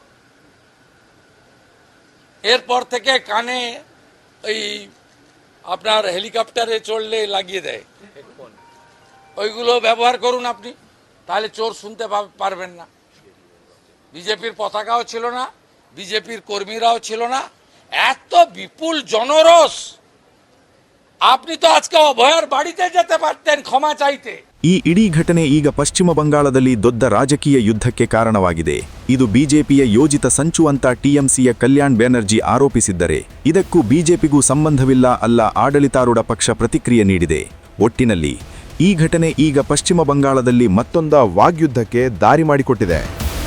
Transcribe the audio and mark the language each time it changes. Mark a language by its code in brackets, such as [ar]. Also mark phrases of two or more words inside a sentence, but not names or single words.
[bn] এরপর থেকে কানে ওই আপনার হেলিকপ্টারে চড়লে লাগিয়ে দেয়, ওইগুলো ব্যবহার করুন আপনি, তাহলে চোর শুনতে পারবেন না। বিজেপির পতাকাও ছিল না, বিজেপির কর্মীরাও ছিল না। এত বিপুল জনরোষ, আপনি তো আজকে অভয়ার বাড়িতে যেতে পারতেন ক্ষমা চাইতে। [kn] ಈ ಇಡೀ ಘಟನೆ ಈಗ ಪಶ್ಚಿಮ ಬಂಗಾಳದಲ್ಲಿ ದೊಡ್ಡ ರಾಜಕೀಯ ಯುದ್ಧಕ್ಕೆ ಕಾರಣವಾಗಿದೆ. ಇದು ಬಿಜೆಪಿಯ ಯೋಜಿತ ಸಂಚು ಅಂತ ಟಿಎಂಸಿಯ ಕಲ್ಯಾಣ್ ಬ್ಯಾನರ್ಜಿ ಆರೋಪಿಸಿದ್ದರೆ, ಇದಕ್ಕೂ ಬಿಜೆಪಿಗೂ ಸಂಬಂಧವಿಲ್ಲ ಅಲ್ಲ ಆಡಳಿತಾರೂಢ ಪಕ್ಷ ಪ್ರತಿಕ್ರಿಯೆ ನೀಡಿದೆ. ಒಟ್ಟಿನಲ್ಲಿ ಈ ಘಟನೆ ಈಗ ಪಶ್ಚಿಮ ಬಂಗಾಳದಲ್ಲಿ ಮತ್ತೊಂದು ವಾಗ್ಯುದ್ಧಕ್ಕೆ ದಾರಿ ಮಾಡಿಕೊಟ್ಟಿದೆ.